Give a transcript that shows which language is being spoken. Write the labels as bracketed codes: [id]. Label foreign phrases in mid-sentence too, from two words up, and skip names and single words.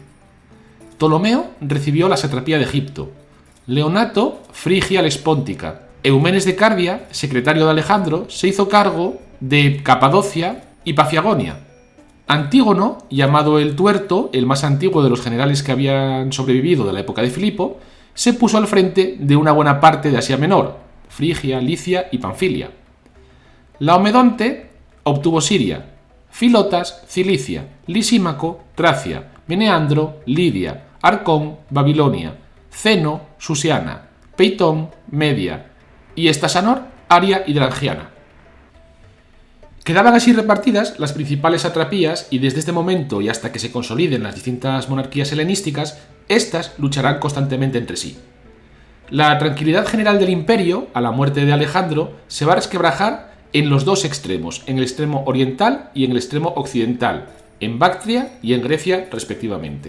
[es] Ptolomeo recibió la satrapía de Egipto, Leonato, Frigia Lespóntica, Eumenes de Cardia, secretario de Alejandro, se hizo cargo de Capadocia y Pafiagonia. Antígono, llamado el Tuerto, el más antiguo de los generales que habían sobrevivido de la época de Filipo, se puso al frente de una buena parte de Asia Menor, Frigia, Licia y Panfilia. Laomedonte obtuvo Siria, Filotas, Cilicia, Lisímaco, Tracia, Meneandro, Lidia, Arcón, Babilonia, Ceno, Susiana, Peitón, Media y Estasanor, Aria y Drangiana. Quedaban así repartidas las principales satrapías y desde este momento y hasta que se consoliden las distintas monarquías helenísticas, éstas lucharán constantemente entre sí. La tranquilidad general del imperio, a la muerte de Alejandro, se va a resquebrajar en los 2 extremos, en el extremo oriental y en el extremo occidental, en Bactria y en Grecia respectivamente.